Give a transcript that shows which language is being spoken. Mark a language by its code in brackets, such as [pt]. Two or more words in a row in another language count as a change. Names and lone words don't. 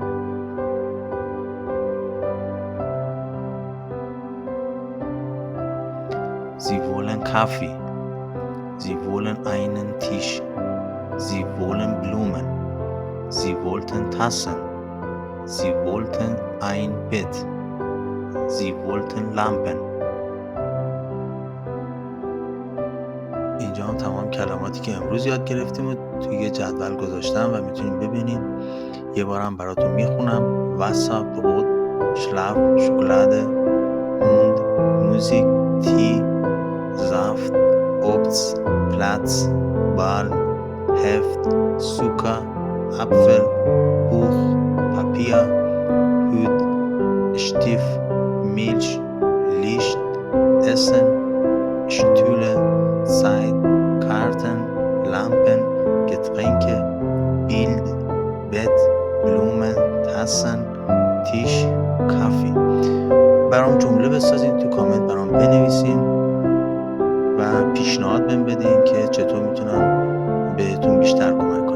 [de] Sie wollen Kaffee. Sie wollen einen Tisch. Sie wollen Blumen. Sie wollten Tassen. Sie wollten ein Bett. Sie wollten Lampen. [fa] اینجا هم تمام کلماتی که امروز یاد گرفتیم و توی یه جدول گذاشتم و میتونید ببینید. یه بارم براتون میخونم. [de] Wasser, Brot, Schlaf, Schokolade, Hund, Musik, Tee, Saft, Obst, Platz, Ball, Heft, Zucker, Apfel, Buch, Papier, Hut, Stift, Milch, Licht, Essen, Stühle, Zeit, Karten, Lampen, Getränke, Bild, Bett, Blumen, Tassen, Tisch, Kaffee. [fa] برام جمله بسازین، تو کامنت برام بنویسین و پیشنهاد بهم بدین که چطور میتونم بهتون بیشتر کمک